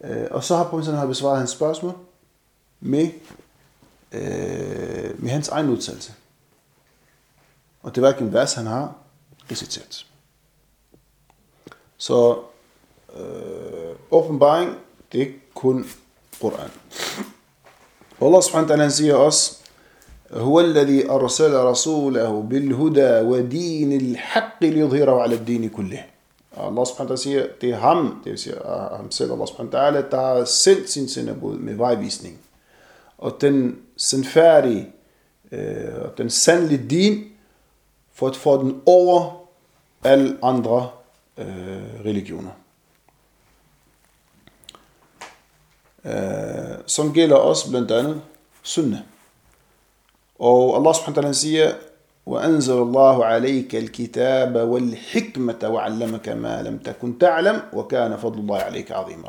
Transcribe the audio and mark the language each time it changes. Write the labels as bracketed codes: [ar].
[da] Og så har profeten besvaret hans spørgsmål med hans egen udtalelse. Og det var ikke en vers, han har reciteret. Så åbenbaring, det er ikke kun Quran. Og Allah subhanahu wa ta'ala siger også, [ar] هُوَ الَّذِي أَرْسَلَ رَسُولَهُ بِالْهُدَى وَدِينِ الْحَقِّ لِيُظْهِرَهُ عَلَى الدِّينِ كُلِّهِ. [da] Allah subhanahu wa ta'ala siger, det er ham, det vil sige ham selv, Allah subhanahu wa ta'ala, der har sendt sin sendebud med vejvisning. Og den sandfærdige og den sandlige din for at få den over alle andre religioner. Som gælder også blandt andet sunna. Og Allah subhanahu wa ta'ala siger, [ar] وَأَنْزَلَ اللَّهُ عَلَيْكَ الْكِتَابَ وَالْحِكْمَةَ وَعَلَّمَكَ مَا لَمْ تَكُنْ تَعْلَمْ وَكَانَ فَضْلُ اللَّهِ عَلَيْكَ عَظِيمًا.